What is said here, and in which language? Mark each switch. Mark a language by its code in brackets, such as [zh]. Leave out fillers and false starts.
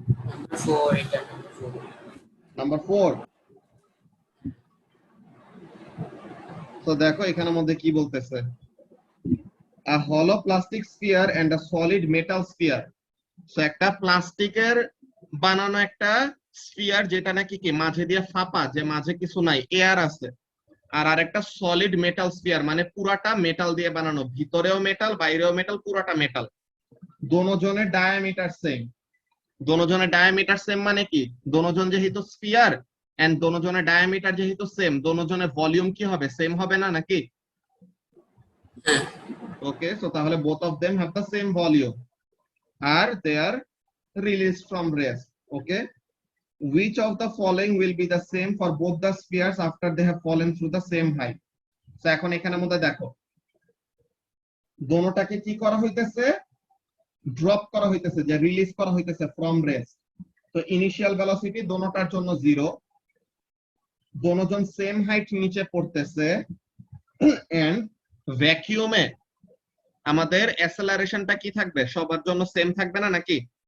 [en] Number 4, [bn] এটা [en] number 4. [bn] Number 4। তো দেখো এখানের মধ্যে কি বলতেছে, [en] a hollow plastic sphere and a solid metal sphere। [bn] So একটা প্লাস্টিকের বানানো একটা স্ফিয়ার, যেটা নাকি কি মাঝে দিয়ে ফাঁপা, যে মাঝে কিছু নাই, এয়ার আছে, আর আরেকটা সলিড মেটাল স্ফিয়ার, মানে পুরাটা মেটাল দিয়ে বানানো, ভিতরেও মেটাল বাইরেও মেটাল, পুরাটা metal. দোনোজনের diameter same. দোনোজনের diameter same মানে কি, দোনোজন যেহেতু স্ফিয়ার এন্ড দোনোজনের ডায়ামিটার যেহেতু সেম, দোনোজনের ভলিউম কি হবে, সেম হবে না নাকি? [en] okay, [bn] সো তাহলে [en] both of them have the same volume [bn] আর [en] they are released from rest। Okay, which of the following will be the same for both the spheres after they have fallen through the same height? [bn] So এখন এখানের মধ্যে দেখো দোনোটাকে কি করা হইতেছে, drop করা হইতেছে, যে রিলিজ করা হইতেছে [en] From rest. [bn] তো ইনিশিয়াল ভেলোসিটি দোনোটার জন্য 0, দোনোজন সেম হাইট নিচে পড়তেছে, এন্ড ভ্যাকিউমে আমাদের অ্যাসেলারেশনটা কি থাকবে, সবার জন্য সেম থাকবে না নাকি?